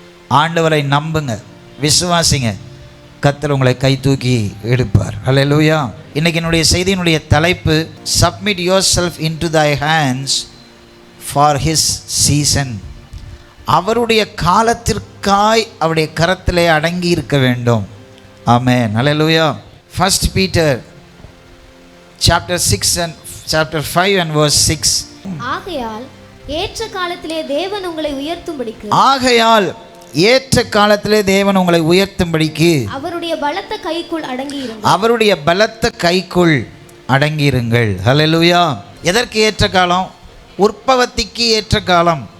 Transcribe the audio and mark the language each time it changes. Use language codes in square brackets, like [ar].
[ta] ஆண்டவரை நம்புங்க, விசுவாசிங்க, கர்த்தர் உங்களை கை தூக்கி எடுப்பார். ஹல்லேலூயா. இன்றைக்கி என்னுடைய செய்தியினுடைய தலைப்பு [en] Submit yourself into thy hands for his season. [ta] அவருடைய காலத்திற்காய் அவருடைய கரத்திலே அடங்கி இருக்க வேண்டும். ஆமென், ஹல்லேலூயா. [en] First Peter chapter 6 and chapter 5 and verse 6. [ta] ஆகையால் ஏற்ற காலத்திலே தேவன் உங்களை உயர்த்தும்படிக்கு, ஆகையால் ஏற்ற காலத்திலே தேவன் உங்களை உயர்த்தும்படிக்கு அவருடைய பலத்த கைக்குள் அடங்கியிருங்கள். அவருடைய பலத்த கைக்குள் அடங்கியிருங்கள். ஹல்லேலூயா. எதற்கு ஏற்ற காலம்? உற்பத்திக்கு ஏற்ற காலம்.